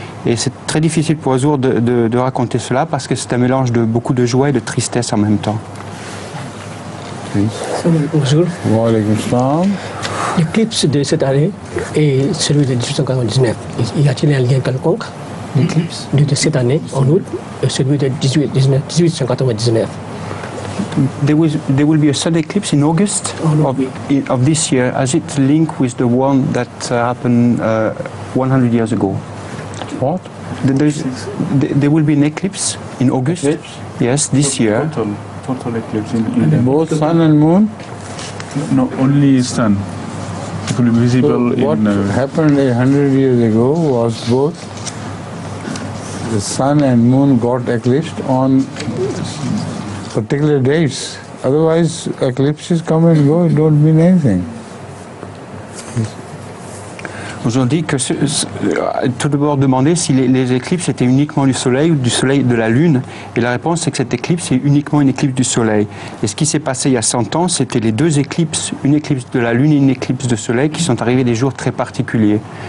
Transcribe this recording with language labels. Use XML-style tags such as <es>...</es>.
<fr>Et c'est très difficile pour Ozo de raconter cela parce que c'est un mélange de beaucoup de joie et de tristesse en même temps. Bonjour.</fr> <ar>Wa alaykum salam.</ar> <fr>L'éclipse de cette année et celui de 1899, y a-t-il un lien quelconque? L'éclipse de cette année, en août, et celui de 1899.</fr> <en>There will be a sun eclipse in August of this year. Has it linked with the one that happened 100 years ago? What? There will be an eclipse in August. Eclipse? Yes, this year. Total eclipse in both sun and moon? No, only sun. It will be visible What happened 100 years ago was both the sun and moon got eclipsed on particular dates. Otherwise, eclipses come and go, it don't mean anything.</en> <fr>Nous ont dit que, tout d'abord demandé si les éclipses étaient uniquement du soleil ou du soleil de la lune. Et la réponse c'est que cette éclipse est uniquement une éclipse du soleil. Et ce qui s'est passé il y a 100 ans, c'était les deux éclipses, une éclipse de la lune et une éclipse de soleil qui sont arrivées des jours très particuliers.</fr>